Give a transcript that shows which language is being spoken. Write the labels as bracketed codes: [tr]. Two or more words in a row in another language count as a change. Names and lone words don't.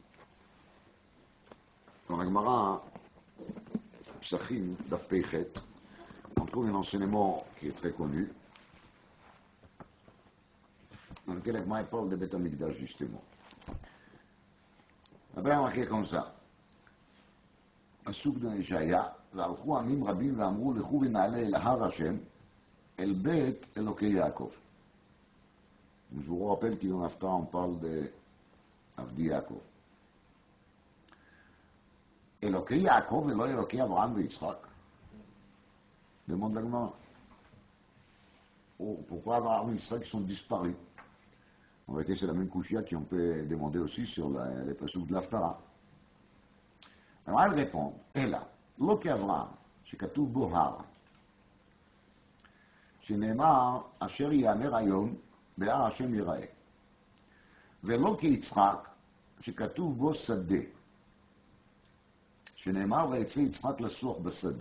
[fr] Dans la Gemara, Psachim, Daf Peichet, on trouve un enseignement qui est très connu, dans lequel la Gemara parle de [he] בית המקדש, [fr] justement. Là-bas, on marqué comme ça. Pasuk dans Yeshaya, [he] והלכו עמים רבים ואמרו לכו ונעלה אל הר השם, אל בית אלוקי יעקב. [fr] Je vous rappelle qu'il en Haftarah, on parle de [he] עבדי יעקב. אלוקי יעקב et לא אלוקי אברהם ויצחק. [fr] Demande la Gemara. Pourquoi Abraham et Yitzhak sont disparus? En réalité, c'est la même couchia qu'on peut demander aussi sur les passuks de l'Haftarah. Alors elle répond, [he] Ela, לא כאברהם, שכתוב בו הר, שנאמר, אשר יאמר היום, בהר השם ייראה. ולא כיצחק, שכתוב בו שדה, שנאמר ויצא יצחק לסוח בשדה.